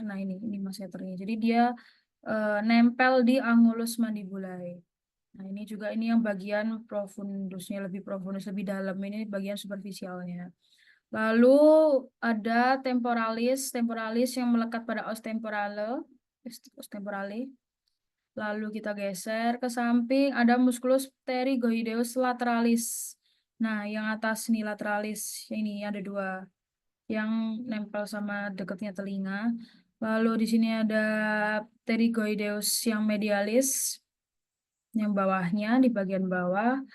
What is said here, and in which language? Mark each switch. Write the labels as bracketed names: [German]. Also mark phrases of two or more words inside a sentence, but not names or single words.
[Indonesian] Nah, ini masseternya. Jadi dia nempel di [Latin] angulus mandibulae. [Indonesian] Nah, ini juga ini yang bagian profundusnya lebih profundus lebih dalam ini bagian superficialnya. Lalu ada temporalis, temporalis yang melekat pada [Latin] os temporale, os temporale. [Indonesian] Lalu kita geser ke samping, ada [Latin] musculus pterygoideus lateralis. [Indonesian] Nah, yang atas nih lateralis, ini ada dua yang nempel sama dekatnya telinga. Lalu di sini ada pterygoideus yang medialis, yang bawahnya di bagian bawah.